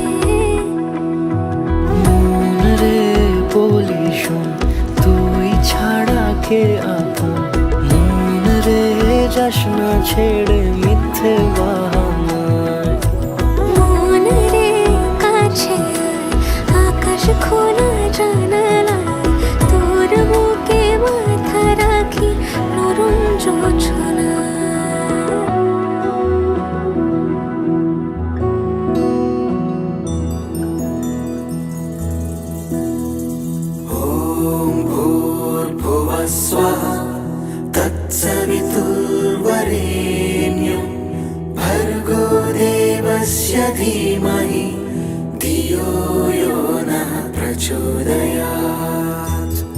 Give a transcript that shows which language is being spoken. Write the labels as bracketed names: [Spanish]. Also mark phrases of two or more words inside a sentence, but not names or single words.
[Bangla] মন রে বলি শোন তুই ছাড়া কে আপন মন রে যাস না ছেড়ে মিথ্যে বাহানায়। মন রে কাছে আকাশ খোলা জানালায় তোর বুকে মাথা রাখি নরম জোছনায়। [Sanskrit] ॐ भूर्भुवः स्वः तत्सवितुर्वरेण्यं भर्गो देवस्य धीमहि धियो यो नः प्रचोदयात्।